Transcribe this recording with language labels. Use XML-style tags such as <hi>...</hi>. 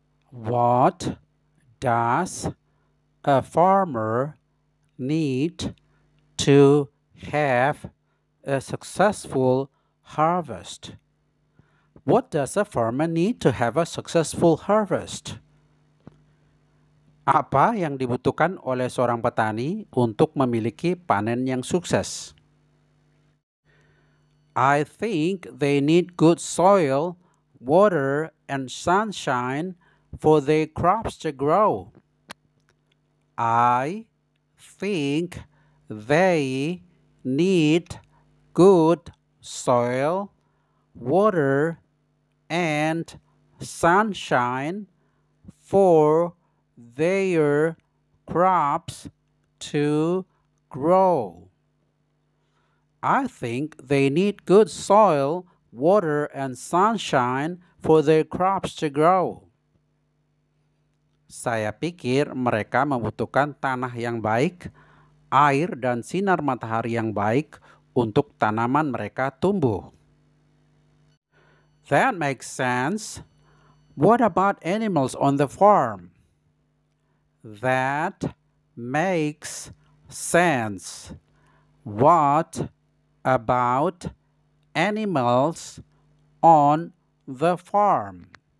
<en>What does a farmer need to have a successful harvest? What does a farmer need to have a successful harvest?</en> <id>Apa yang dibutuhkan oleh seorang petani untuk memiliki panen yang sukses?</id> <en>I think they need good soil, water, and sunshine for their crops to grow. I think they need good soil, water, and sunshine for their crops to grow. I think they need good soil, water, and sunshine for their crops to grow.</en> <id>Saya pikir mereka membutuhkan tanah yang baik, air dan sinar matahari yang baik untuk tanaman mereka tumbuh.</id> <en>That makes sense. What about animals on the farm? That makes sense. What about animals on the farm?</en>